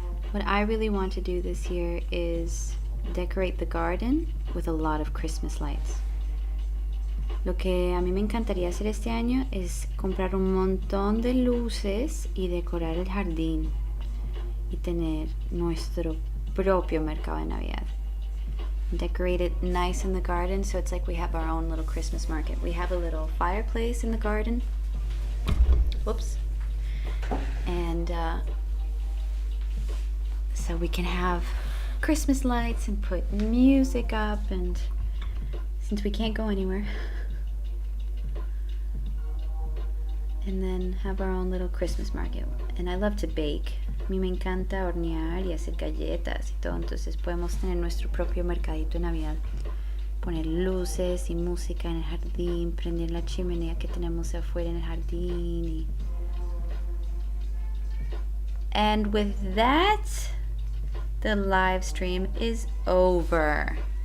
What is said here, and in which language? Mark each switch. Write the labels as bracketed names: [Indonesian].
[English] What I really want to do this year is decorate the garden with a lot of Christmas lights. [Spanish] Lo que a mí me encantaría hacer este año es comprar un montón de luces y decorar el jardín y tener nuestro propio mercado de Navidad. [English] Decorate it nice in the garden so it's like we have our own little Christmas market. We have a little fireplace in the garden. Whoops. And so we can have Christmas lights and put music up, and since we can't go anywhere, and then have our own little Christmas market. And I love to bake. [Spanish] A mí me encanta hornear y hacer galletas y todo, entonces podemos tener nuestro propio mercadito de Navidad. Poner luces y música en el jardín, prender la chimenea que tenemos afuera en el jardín. [English] And with that, the live stream is over.